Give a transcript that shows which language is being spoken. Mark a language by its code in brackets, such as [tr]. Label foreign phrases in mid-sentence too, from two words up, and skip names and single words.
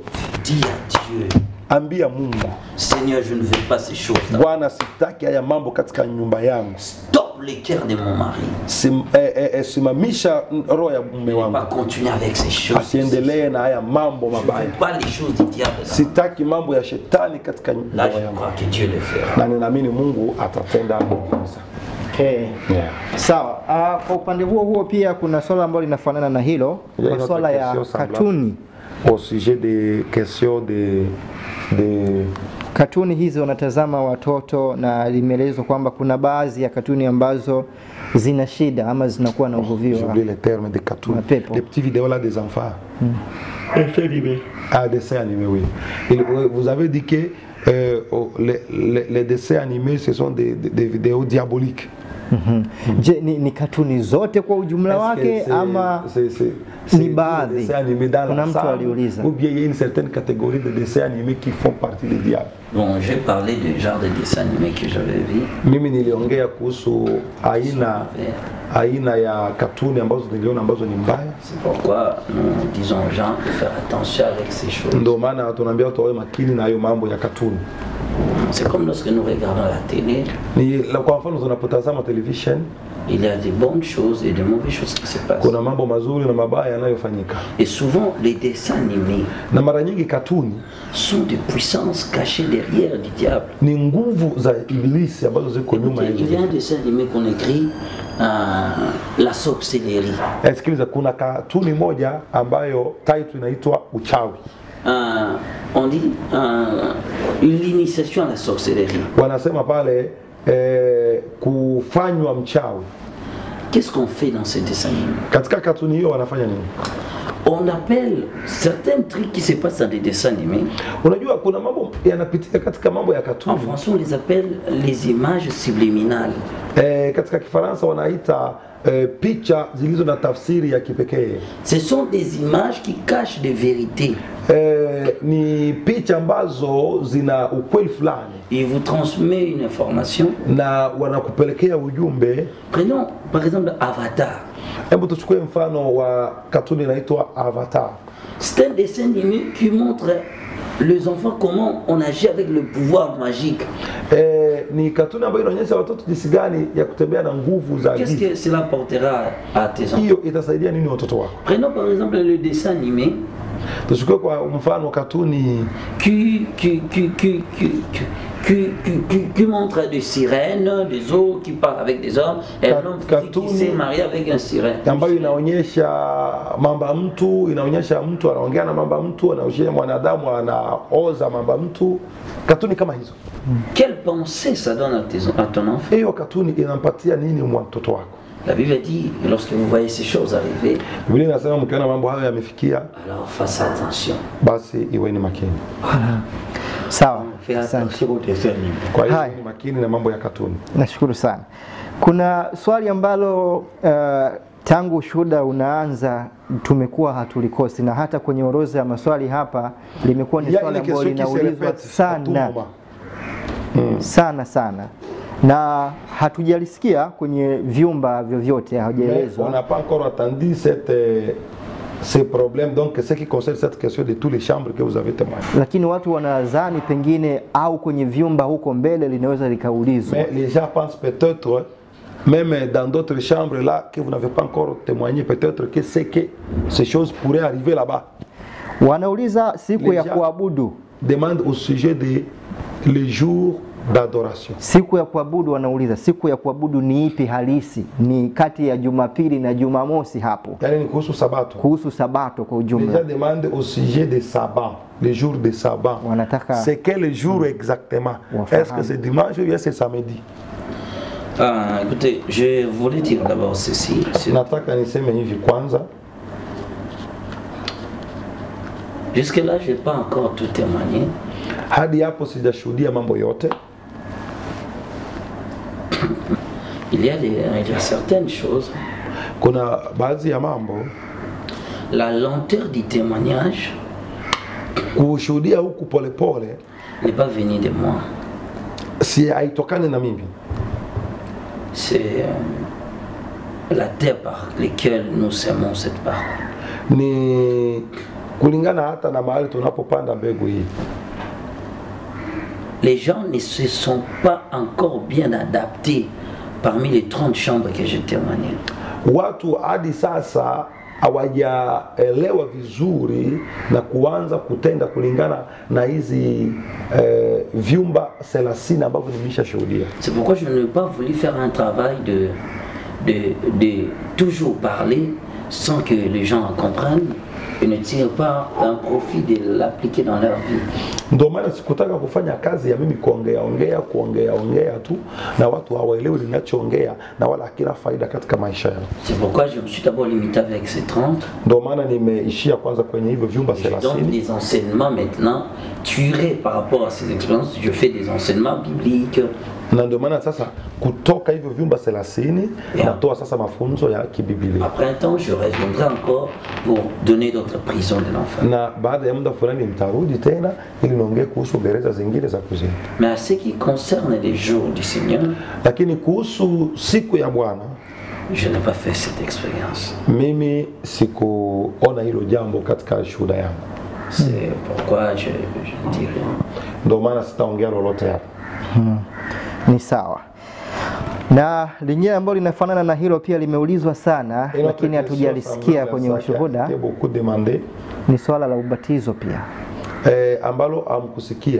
[fr] Dis à Dieu. [sw] Ambia Mungu. [fr] Seigneur, je ne veux pas ces choses. [sw] Bwana, sitaki haya mambo katika nyumba yangu. [fr] Stop le cœur de mon mari. [sw] Simamisha roho ya mume wangu. [fr] Pas continuer avec ces choses. [sw] Asiendelee na haya mambo mabaya. [fr] Je ne veux pas les choses du diable. [sw] Sitaki mambo ya shetani katika nyumba yangu. [fr] Là, je crois que Dieu le fera. [sw] Na ninaamini Mungu atatenda muujiza. [en] Okay. Yeah. Sawa. [sw] Kwa upande huo pia kuna swala ambalo linafanana na hilo, kwa swala ya katuni. [fr] Au sujet des questions de [sw] katuni hizi wanatazama watoto na limeelezwa kwamba kuna baadhi ya katuni ambazo zina shida ama zinakuwa na uvuvio. [fr] J'oublie les termes de cartoon. Les petits vidéos là des enfants. Dessin animé. Ah, dessin animé, oui. Vous avez dit que les dessins animés ce sont des vidéos diaboliques. [sw] Je, ni katuni zote kwa ujumla wake ama ni baadhi? Kuna mtu aliuliza. [fr] Ou bien il y a une certaine catégorie de dessins animés qui font partie des diables. Bon, j'ai parlé du genre de dessin animé que j'avais vu. [sw] Mimi niliongea kuhusu aina ya katuni ambazo niliona ambazo ni mbaya. [fr] C'est pourquoi nous disons aux gens de faire attention avec ces choses. [sw] Ndio maana tunaambia watu wawe makini na hayo mambo ya katuni. [fr] C'est comme lorsque nous regardons la télé. [sw] Ni kwa mfano tunapotazama television, [fr] il y a des bonnes choses et de mauvaises choses qui se passent. [sw] Kuna mambo mazuri na mabaya yanayofanyika. [fr] Et souvent les dessins animés [sw] na mara nyingi katuni [fr] sont des puissances cachées derrière du diable. [sw] Ni nguvu za ibilisi ambazo ziko nyuma ya. [fr] Il y a un dessin animé qu'on écrit la sorcellerie. [sw] Sikiliza, kuna katuni moja ambayo title inaitwa uchawi. [fr] On dit l'initiation à la sorcellerie. [sw] Wanasema pale kufanywa mchawi. [fr] Qu'est-ce qu'on fait dans ces dessins animés? [sw] Katika katuni hiyo wanafanya nini? [fr] On appelle certains trucs qui se passent dans des dessins animés. [sw] Unajua kuna mambo yanapitika katika mambo ya katuni. [fr] En français on les appelle les images subliminales. [sw] Katika Kifaransa wanaita picha zilizo na tafsiri ya kipekee. [fr] Ce sont des images qui cachent des vérités. [sw] Ni picha ambazo zina ukweli fulani. [fr] Il vous transmet une information [sw] na wanakupelekea ujumbe. [fr] Prenons par exemple Avatar. [sw] Hebu tuchukue mfano wa katuni inaitwa Avatar. [fr] C'est un dessin animé qui montre les enfants comment on agit avec le pouvoir magique. [sw] Ni katuni ambayo inaonyesha watoto jinsi gani ya kutembea na nguvu za giza. [fr] Qu'est-ce que cela portera à tes enfants? [sw] Hiyo itasaidia nini watoto wako? [fr] Prenons par exemple le dessin animé. [sw] Tuchukue kwa mfano katuni [fr] qui montre des sirènes, des eaux qui parlent avec des hommes, et un homme qui s'est marié avec un sirène. [sw] Ambayo inaonyesha mamba mtu, inaonyesha mtu anaongea na mamba mtu, anaonyesha mwanadamu anaoza mamba mtu. Katuni kama hizo. [fr] Quelle pensée ça donne à ton enfant? [sw] Hiyo katuni inampatia nini mtoto wako? [fr] La Bible dit, lorsque vous voyez ces choses arriver, [sw] Biblia inasema mkiona mambo hayo yamefikia, [fr] alors faites attention. [sw] Basi iweni makini. Sawa. Kwa hiyo ni makini na mambo ya katuni. Nashukuru sana. Kuna swali ambalo tangu ushuhuda unaanza tumekuwa hatulikosi, na hata kwenye orodha ya maswali hapa limekuwa ni swali ambalo linaulizwa sana na hatujalisikia kwenye vyumba vyovyote, hajaelezwa. [fr] On n'a pas encore entendu ces problèmes, donc ce qui concerne cette question de tous les chambres que vous avez témoigné. [sw] Lakini watu wanadhani pengine au kwenye vyumba huko mbele linaweza likaulizwa. [fr] Mais les gens pensent peut-être même dans d'autres chambres là que vous n'avez pas encore témoigné, peut-être que c'est que ces choses pourraient arriver là-bas. [sw] Wanauliza siku ya kuabudu. [fr] Demande au sujet de les jours d'adoration. [sw] Siku ya kuabudu, wanauliza siku ya kuabudu ni ipi halisi? Ni kati ya Jumapili na Jumamosi hapo. Yaani ni kuhusu sabato. Kuhusu sabato kwa ujumla. [fr] Déjà demande au sujet des sabbats, les jours de sabbat. [sw] Wanataka [fr] c'est quel jour exactement? Est-ce que c'est dimanche ou bien c'est samedi? Écoutez, je voulais dire d'abord ceci. [sw] Nataka niseme hivi kwanza. [fr] Jusque là, je n'ai pas encore tout témoigné. [sw] Hadi hapo sijashuhudia mambo yote. [fr] Il y a certaines choses. [sw] Kuna baadhi ya mambo. [fr] La lenteur du témoignage [sw] kushuhudia huku polepole [fr] n'est pas venu de moi. [sw] Si haitokani na mimi. [fr] C'est la terre par laquelle nous semons cette parole. [sw] Ni kulingana hata na mahali tunapopanda mbegu hii. [fr] Les gens ne se sont pas encore bien adaptés parmi les 30 chambres que j'ai témoignées. [sw] Watu hadi sasa hawajaelewa vizuri na kuanza kutenda kulingana na hizi vyumba 30 ambavyo nimeshashuhudia. [fr] C'est pourquoi je n'ai pas voulu faire un travail de toujours parler sans que les gens comprennent et ne tirent pas un profit de l'appliquer dans leur vie. [sw] Ndio maana sikutaka kufanya kazi ya mimi kuongea tu na watu hawaelewi ninachoongea na wala hakina faida katika maisha yao. [fr] C'est pourquoi je me suis d'abord limité avec ces 30. [sw] Ndio maana nimeishia kwanza kwenye hivyo vyumba 30. [fr] Je donne des enseignements maintenant tirés par rapport à ces expériences. Je fais des enseignements bibliques. [sw] Na ndio maana sasa kutoka hivyo vyumba 30 natoa sasa mafunzo ya kibiblia. [fr] Après un temps, je reviendrai encore pour donner d'autres prisons de l'enfer. [sw] Na baada ya muda fulani nitarudi tena ili niongee kuhusu gereza zingine za kuzimu. [fr] Mais à ce qui concerne les jours du Seigneur, [sw] Lakini kuhusu siku ya Bwana, [fr] je n'ai pas fait cette expérience. [sw] mimi sikuona hilo jambo katika shuhuda yangu. [fr] C'est pourquoi je ne dis rien. [sw] Ndio maana sitaongea lolote hapa. Ni sawa. Na lingine ambalo linafanana na hilo pia limeulizwa sana, lakini hatujalisikia kwenye ushuhuda, ni swala la ubatizo pia. Ambalo amkusikia.